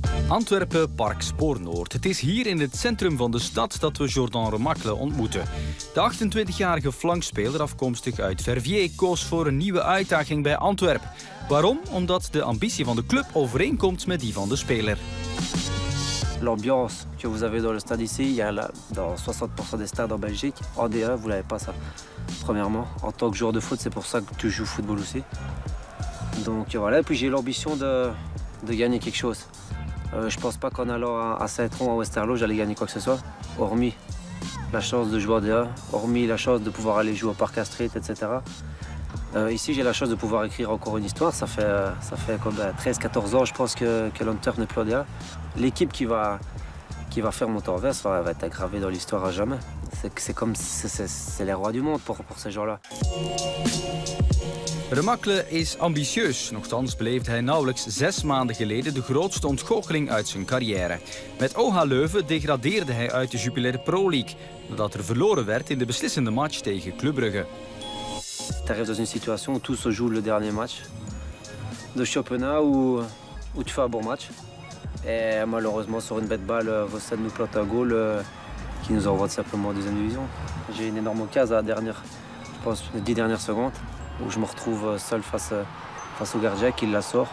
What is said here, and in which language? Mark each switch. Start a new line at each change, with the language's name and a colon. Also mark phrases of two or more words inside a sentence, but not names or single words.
Dutch: Antwerpen, Park Spoornoord. Het is hier in het centrum van de stad dat we Jordan Remacle ontmoeten. De 28-jarige flankspeler, afkomstig uit Verviers, koos voor een nieuwe uitdaging bij Antwerpen. Waarom? Omdat de ambitie van de club overeenkomt met die van de speler.
French: L'ambiance que vous avez dans le stade ici, il y a dans 60% des stades en Belgique. En D1, vous n'avez pas ça. Premièrement, en tant que joueur de foot, c'est pour ça que je joue au football aussi. Donc voilà, et puis j'ai l'ambition de gagner quelque chose. Je pense pas qu'en allant à Saint-Tron ou à Westerlo, j'allais gagner quoi que ce soit, hormis la chance de jouer en D1, hormis la chance de pouvoir aller jouer au Parc Astrid, etc. Ici, j'ai la chance de pouvoir écrire encore une histoire. Ça fait comme 13-14 ans, je pense, que l'Antwerp n'est plus en D1. L'équipe qui va faire Montorves va être gravée dans l'histoire à jamais. C'est les rois du monde pour ces gens-là.
Dutch: Remacle is ambitieus, nochtans beleefde hij nauwelijks 6 maanden geleden de grootste ontgoocheling uit zijn carrière. Met OH Leuven degradeerde hij uit de Jupiler Pro League, nadat er verloren werd in de beslissende match tegen Club Brugge.
French: Tu arrives dans une situation où tout se joue le dernier match de championnat où tu fais un bon match. Et malheureusement, sur une bête balle, Vossen nous plante un goal qui nous envoie simplement en deuxième division. J'ai une énorme case à la dernière, je pense, les 10 dernières secondes, où je me retrouve seul face au gardien qui la sort.